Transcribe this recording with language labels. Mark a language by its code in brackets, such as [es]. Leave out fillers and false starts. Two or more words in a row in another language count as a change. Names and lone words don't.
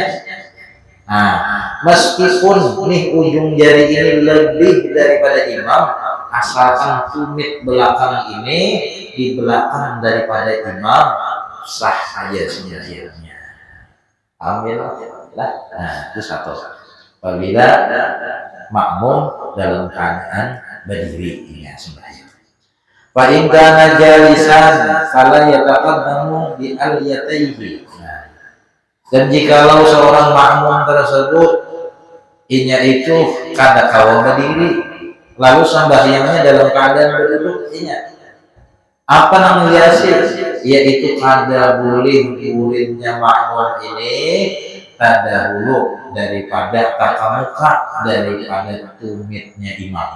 [bjn] Nah, meskipun nih ujung jari ini lebih daripada imam, asalkan tumit belakang ini di belakang daripada imam, sah aja sebenarnya. Ambil lah. Nah, itu satu. Apabila makmum dalam keadaan berdiri ya sembahyang. [ar] فإن كان جالسا فلا يتقدم بأليتيه. [bjn] Nah, dan jikalau seorang makmum tersebut inya itu kada kawa berdiri, lalu sembahyangnya dalam keadaan berduduk, inya apa namanya hasil? Yaitu kada boleh muridnya makmum ini tadahulu daripada takamuka daripada tumitnya imam.